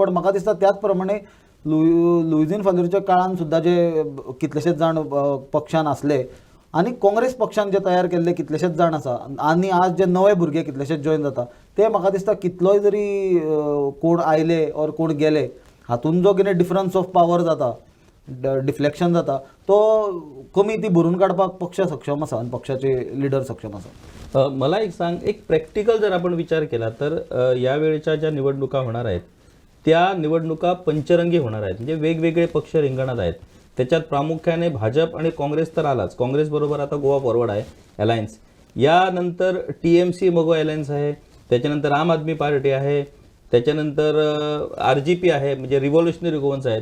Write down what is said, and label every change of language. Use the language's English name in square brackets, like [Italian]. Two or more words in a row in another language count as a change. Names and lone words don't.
[Konkani] पण म्हाका दिसता त्याच प्रमाणे लुईझिन फालेरोच्या काळान सुद्दां जे कितलेशेच जाण पक्षान आसले आनी काँग्रेस पक्षान जे तयार केल्ले कितलेशेच जाण आसा आनी आज जे नवे भुरगे कितलेशेच जॉईन जाता ते म्हाका दिसता कितलोय जरी कोण आयले और कोण गेले हातून जो कितें [English] difference of power [Konkani] जाता, डिफ्लेक्शन जाता, तो कमी ती भरून काडपाक पक्ष सक्षम आसा आनी पक्षाचे लिडर सक्षम आसा. [Marathi] मला एक सांग, एक प्रॅक्टिकल जर आपण विचार केला तर यावेळेच्या ज्या निवडणुका होणार आहेत त्या निवडणुका पंचरंगी होणार आहेत. म्हणजे वेगवेगळे पक्ष रिंगणात आहेत. त्याच्यात प्रामुख्याने भाजप आणि काँग्रेस तर आलाच. काँग्रेस बरोबर आता गोवा फॉरवर्ड आहे अलायन्स, यानंतर TMC मगो अलायन्स आहे, त्याच्यानंतर आम आदमी पार्टी आहे, त्याच्यानंतर RGP आहे, म्हणजे रिव्होल्युशनरी गोवन्स आहेत.